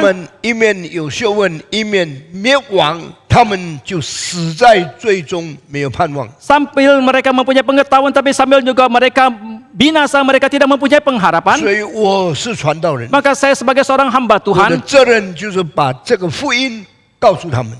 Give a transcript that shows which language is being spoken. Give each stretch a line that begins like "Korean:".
Chinese: 们一面有学问，一面灭亡，他们就死在罪中，没有盼望。
Indonesian: Sambil mereka mempunyai pengetahuan tapi sambil juga mereka binasa, mereka tidak mempunyai pengharapan.
Chinese: 所以我是传道人，
Indonesian: Maka saya sebagai seorang hamba
Chinese: 我的
Indonesian: Tuhan,
Chinese: 责任就是把这个福音告诉他们。